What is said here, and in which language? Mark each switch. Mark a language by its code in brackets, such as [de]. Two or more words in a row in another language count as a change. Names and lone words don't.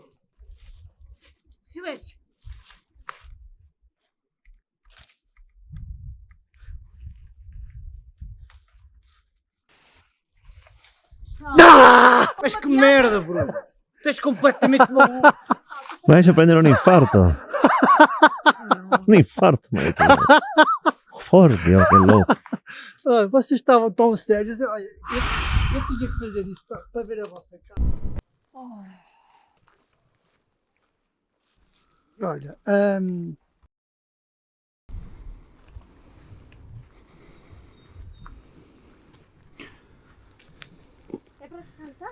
[pt] Silêncio. Mas que merda, Bruno! Tu és completamente maluco! [it] Vai a prendere un infarto. Un infarto, ma Fordio, che louco. [pt] Olha, vocês estavam tão sérios. Olha, eu tinha que fazer isso para ver a vossa cara. Olha, É para descansar?